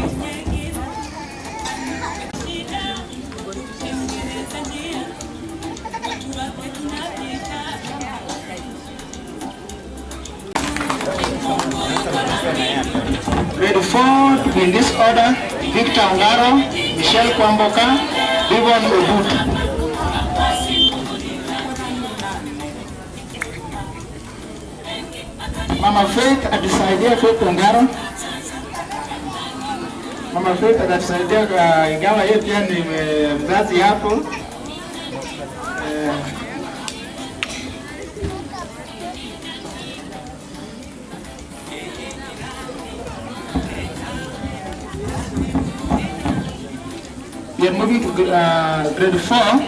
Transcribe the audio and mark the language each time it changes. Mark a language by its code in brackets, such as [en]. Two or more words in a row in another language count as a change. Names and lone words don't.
[en] Grade 4 to be in this order: Victor Ongaro, Michelle Kwamboka, Devon Obutu. [sw] Mama Faith atusaidia, Faith Ongaro. Mama Faith atusaidia, ingawa yeye pia ni mzazi hapo. [en] We are moving to grade 4.